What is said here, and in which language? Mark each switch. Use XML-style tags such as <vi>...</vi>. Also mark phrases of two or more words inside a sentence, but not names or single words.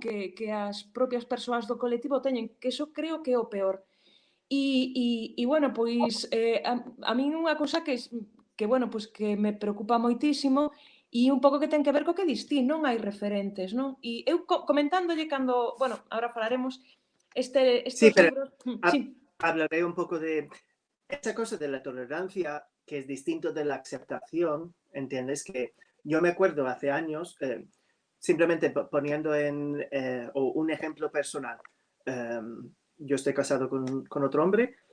<gl>Que as propias persoas do colectivo teñen, que iso creo que é o peor. E bueno, pois a min unha cousa bueno, pois que me preocupa moitísimo e un pouco que ten que ver co que distí, non hai referentes, non? E eu comentándolle cando, bueno, agora falaremos,</gl> <es>Sí, estos pero libros... Sí. hablaré un poco de esa cosa de la tolerancia, que es distinto de la aceptación, ¿entiendes? Que yo me acuerdo hace años, simplemente poniendo un ejemplo personal. Yo estoy casado con otro hombre.</es>